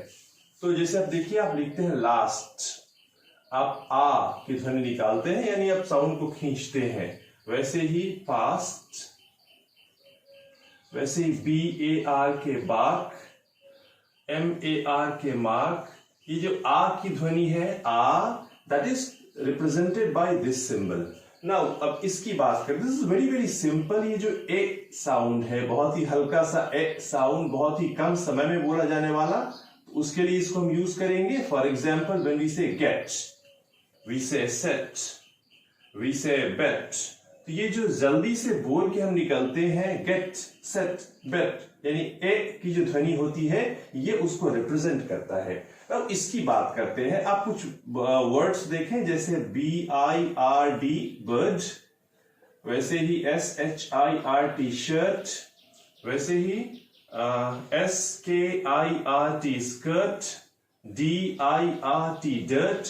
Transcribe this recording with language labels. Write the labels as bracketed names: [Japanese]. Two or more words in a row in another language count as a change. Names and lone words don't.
[Hindi] तो जैसे आप देखिए, आप लिखते हैं लास्ट, आप आ की ध्वनि निकालते हैं, यानी आप साउंड को खींचते हैं। वैसे ही फास्ट, वैसे ही BAR के बाक, MAR के मार्क। ये जो आ की ध्वनि है, आ, [English] that is represented by this symbol. Now, [Hindi] अब इसकी बात करें, [English] this is very very simple। [Hindi] ये जो ए साउंड है, बहुत ही हल्का सा ए साउंड, बहुत ही कम समय में बोला जाने वाला, तो उसके लिए इसको हम यूज करेंगे। [English] for example, when we say get, we say set, we say bet। [Hindi] तो ये जो जल्दी से बोल के हम निकलते हैं, गेट, सेट, बेट, यानी ए की जो ध्वनि होती है ये उसको रिप्रेजेंट करता है। अब इसकी बात करते हैं। आप कुछ वर्ड्स देखें, जैसे BIRD बर्ड, वैसे ही SHIRT शर्ट, वैसे ही SKIRT स्कर्ट, DIRT डर्ट।